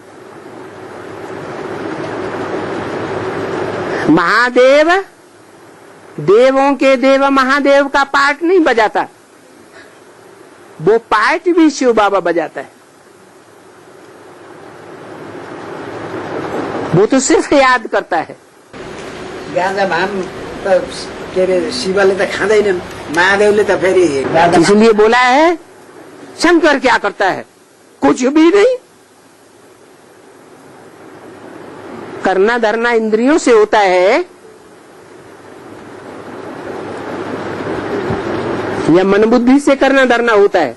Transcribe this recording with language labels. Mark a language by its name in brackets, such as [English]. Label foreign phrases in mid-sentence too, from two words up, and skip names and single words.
[Hindi] महादेव देवों के देव महादेव का पार्ट नहीं बजाता, वो पार्ट भी शिव बाबा बजाता है। वो तो सिर्फ याद करता है। [Nepali] गाँजा भाङ त के अरे शिवले त खाँदैनन्, महादेवले त फेरि [Hindi] इसलिए बोला है शंकर क्या करता है? कुछ भी नहीं। करना धरना इंद्रियों से होता है या मन बुद्धि से करना धरना होता है?